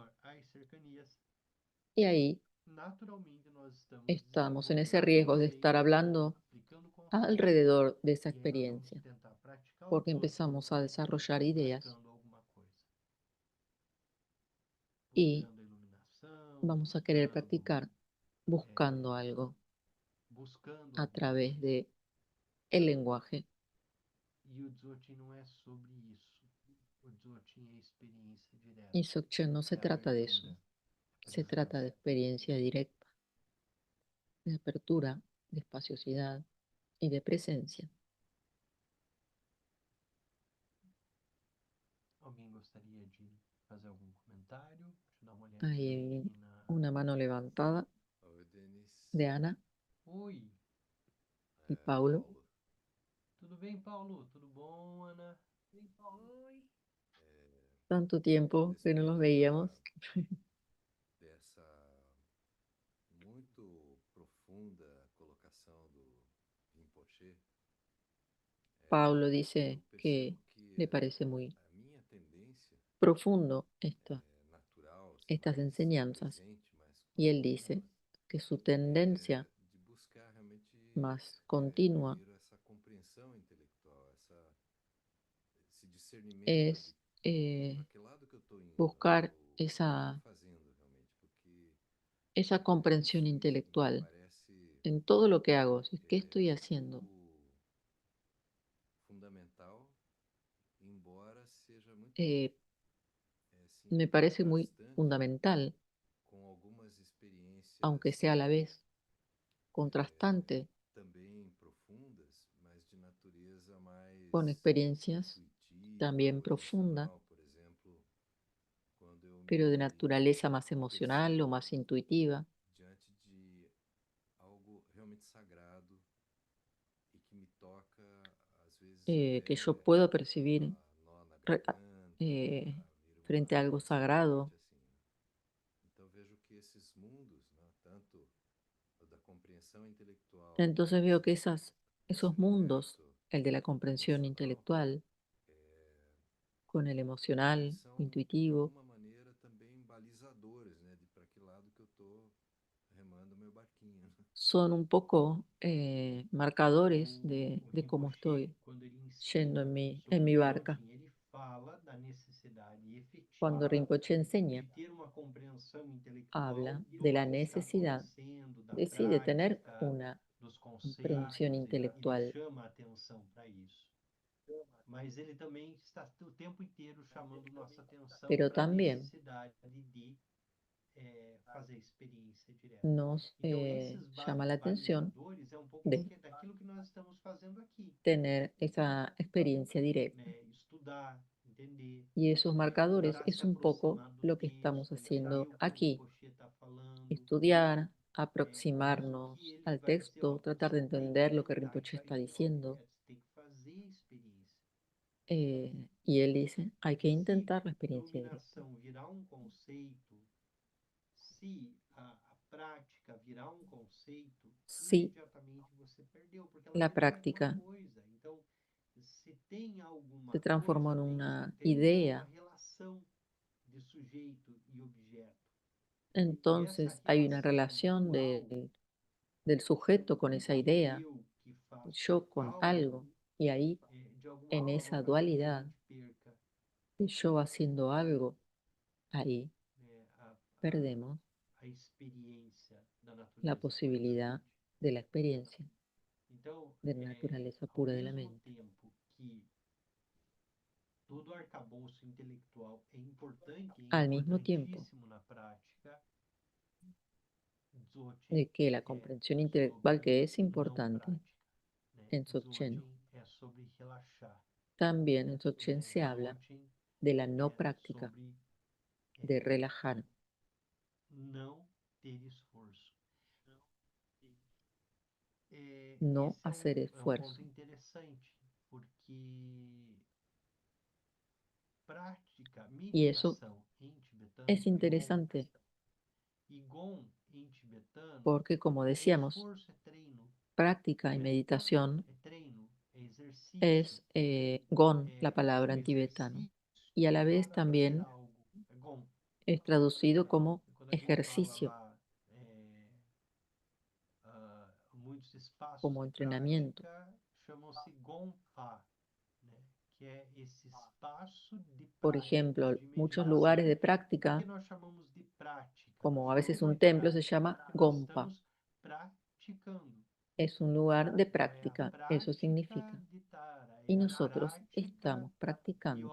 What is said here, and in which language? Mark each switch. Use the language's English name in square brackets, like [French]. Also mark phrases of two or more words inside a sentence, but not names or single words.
[Spanish] Y ahí estamos en ese riesgo de estar hablando alrededor de esa experiencia, porque empezamos a desarrollar ideas y [Portuguese] buscando a iluminação, [Spanish] vamos a querer practicar buscando algo [Portuguese] buscando a alguma [Spanish] través [Portuguese] coisa. [Spanish] de el lenguaje. [Portuguese] E o Dzogchen não é sobre isso. O Dzogchen é experiência direta, [Spanish] Y Dzogchen no se [Portuguese] é [Spanish] trata de eso, [Portuguese] abertura, [Spanish] se trata de experiencia directa, de apertura, de espaciosidad y de presencia. [Portuguese] Alguém gostaria de fazer algum comentário? Deixa eu dar uma olhadinha [Spanish] Hay [Portuguese] aqui na... [Spanish] una mano levantada [Portuguese] Oi, Denis. [Spanish] de Ana [Portuguese] Oi, [Spanish] y Paulo. [Portuguese] Paulo. tudo bem, Paulo? Tudo bom, Ana? Oi, [Spanish] Tanto tiempo que no los [Portuguese] Respeito [Spanish] veíamos. [Portuguese] dessa muito profunda colocação do Rinpoche, [Spanish] Paulo [Portuguese] eu [Spanish] dice que [Portuguese] percebo que [Spanish] le parece muy [Portuguese] a minha tendência [Spanish] profundo [Portuguese] natural, assim, [Spanish] estas [Portuguese] mais [Spanish] enseñanzas. [Portuguese] presente, mais [Spanish] Y él [Portuguese] contínua, [Spanish] dice que su [Portuguese] é [Spanish] tendencia [Portuguese] de buscar realmente [Spanish] más continua [Portuguese] primeiro essa compreensão intelectual, esse discernimento [Spanish] es [Portuguese] de para que lado que eu estou indo, né? [Spanish] buscar [Portuguese] O que eu estou fazendo realmente, porque [Spanish] esa comprensión [Portuguese] isso me [Spanish] intelectual [Portuguese] parece [Spanish] en todo lo que hago. Si, ¿qué estoy haciendo? [Portuguese] fundamental, embora seja muito Eh, assim, [Spanish] Me parece muy [Portuguese] contrastante [Spanish] fundamental, [Portuguese] com algumas [Spanish] aunque [Portuguese] experiências [Spanish] sea a la vez contrastante [Portuguese] também profundas, mas de natureza [Spanish] con [Portuguese] mais [Spanish] experiencias [Portuguese] intuitiva [Spanish] también [Portuguese] ou [Spanish] profundas, [Portuguese] emocional, por exemplo, quando eu [Spanish] pero de [Portuguese] me [Spanish] naturaleza más emocional o [Portuguese] percebo [Spanish] más intuitiva, [Portuguese] diante de algo realmente sagrado e que me toca, às vezes, [Spanish] que yo [Portuguese] até [Spanish] puedo percibir [Portuguese] nó na re- garganta, eh, vira [Spanish] frente a algo [Portuguese] uma [Spanish] sagrado. [Portuguese] ansiedade, assim. Então vejo que esses mundos, né, tanto o da compreensão intelectual [Spanish] Entonces [Portuguese] como [Spanish] veo que [Portuguese] esse [Spanish] esos mundos, [Portuguese] universo [Spanish] el de la comprensión [Portuguese] emocional, [Spanish] intelectual con el [Portuguese] eles [Spanish] emocional, [Portuguese] são, de [Spanish] intuitivo, [Portuguese] alguma maneira, também balizadores, né, de para que lado que eu estou remando meu barquinho. [Spanish] son un poco marcadores [Portuguese] O [Spanish] de cómo [Portuguese] Rinpoche, [Spanish] estoy [Portuguese] quando ele [Spanish] yendo [Portuguese] ensina [Spanish] en [Portuguese] sobre o [Spanish] mi barca. [Portuguese] Dzogchen, ele fala da necessidade [Spanish] Cuando [Portuguese] efetiva [Spanish] Rinpoche [Portuguese] de [Spanish] enseña, [Portuguese] ter uma compreensão intelectual [Spanish] habla [Portuguese] do [Spanish] de la [Portuguese] que está [Spanish] necesidad [Portuguese] acontecendo, da [Spanish] de sí, de tener [Portuguese] prática, [Spanish] una [Portuguese] dos [Spanish] comprensión [Portuguese] conceitos, ele [Spanish] intelectual, [Portuguese] chama a atenção para isso. Mas ele também está o tempo inteiro chamando nossa atenção [Spanish] pero [Portuguese] para a [Spanish] también [Portuguese] necessidade de fazer experiência direta. [Spanish] nos [Portuguese] Então, esses [Spanish] llama la atención [Portuguese] balizadores é um pouco [Spanish] de [Portuguese] daquilo que nós estamos fazendo aqui, [Spanish] tener esa experiencia directa. [Portuguese] né? Estudar, entender, [Spanish] Y esos marcadores [Portuguese] tentar se [Spanish] es un poco [Portuguese] aproximar do [Spanish] lo que estamos [Portuguese] texto, [Spanish] haciendo [Portuguese] entender o que o [Spanish] aquí. [Portuguese] Rinpoche está falando, [Spanish] Estudiar, [Portuguese] mas o que [Spanish] aproximarnos [Portuguese] ele [Spanish] al [Portuguese] vai dizer, [Spanish] texto, [Portuguese] ó, [Spanish] tratar de [Portuguese] você tem que [Spanish] entender lo que [Portuguese] tentar, [Spanish] Rinpoche está [Portuguese] ele fala, [Spanish] diciendo. [Portuguese] você tem que fazer a experiência. [Spanish] Y él dice, hay que [Portuguese] Se [Spanish] intentar la experiencia directa. [Portuguese] iluminação virar um conceito, se a prática virar um conceito, [Spanish] Si [Portuguese] imediatamente você perdeu, porque ela [Spanish] la [Portuguese] virou alguma [Spanish] práctica [Portuguese] coisa. Então, se tem alguma [Spanish] se transformó [Portuguese] coisa, [Spanish] en [Portuguese] tem que [Spanish] una [Portuguese] ter então uma [Spanish] idea, [Portuguese] relação de sujeito e objeto. E essa [Spanish] entonces hay una [Portuguese] relação [Spanish] relación [Portuguese] dual, [Spanish] del sujeto con esa [Portuguese] do [Spanish] idea, [Portuguese] eu que faço [Spanish] yo con [Portuguese] algo, [Spanish] algo, y ahí [Portuguese] de alguma [Spanish] en [Portuguese] forma [Spanish] esa [Portuguese] faz com que a [Spanish] dualidad [Portuguese] gente perca [Spanish] de yo haciendo algo, ahí [Portuguese] né, [Spanish] perdemos [Portuguese] a experiência da [Spanish] la [Portuguese] natureza pura da [Spanish] posibilidad [Portuguese] mente. [Spanish] de la experiencia [Portuguese] Então, [Spanish] de la naturaleza [Portuguese] ao [Spanish] pura de la [Portuguese] mesmo [Spanish] mente. [Portuguese] tempo que todo arcabouço intelectual é importante, é [Spanish] Al mismo tiempo [Portuguese] importantíssimo na prática, de Dzogchen [Spanish] que la [Portuguese] é [Spanish] comprensión intelectual [Portuguese] sobre [Spanish] que es [Portuguese] não [Spanish] importante [Portuguese] prática. Né? [Spanish] en Dzogchen, [Portuguese] Dzogchen é sobre relaxar. [Spanish] también en Dzogchen [Portuguese] Né? [Spanish] se habla [Portuguese] Dzogchen [Spanish] de la no [Portuguese] é [Spanish] práctica, [Portuguese] sobre [Spanish] de relajar, [Portuguese] não ter esforço. [Spanish] no [Portuguese] Esse [Spanish] hacer [Portuguese] é um ponto [Spanish] esfuerzo. [Portuguese] interessante, porque prática, [Spanish] Y eso [Portuguese] meditação em [Spanish] es [Portuguese] tibetano é gon. [Spanish] interesante [Portuguese] E gon em tibetano, [Spanish] porque, como [Portuguese] o [Spanish] decíamos, [Portuguese] esforço é treino, [Spanish] práctica y meditación [Portuguese] é treino, é exercício, [Spanish] es gon, la [Portuguese] é [Spanish] palabra [Portuguese] o [Spanish] en tibetano, [Portuguese] exercício [Spanish] y a la vez [Portuguese] para fazer [Spanish] también [Portuguese] algo, é gon. [Spanish] es traducido [Portuguese] Né? [Spanish] como [Portuguese] Quando a gente fala [Spanish] ejercicio, [Portuguese] lá muitos espaços [Spanish] como [Portuguese] de [Spanish] entrenamiento. [Portuguese] prática chamam-se gonpa, né? [Spanish] Por ejemplo, muchos lugares de práctica, como a veces un templo, se llama Gompa. Es un lugar de práctica, eso significa. Y nosotros estamos practicando.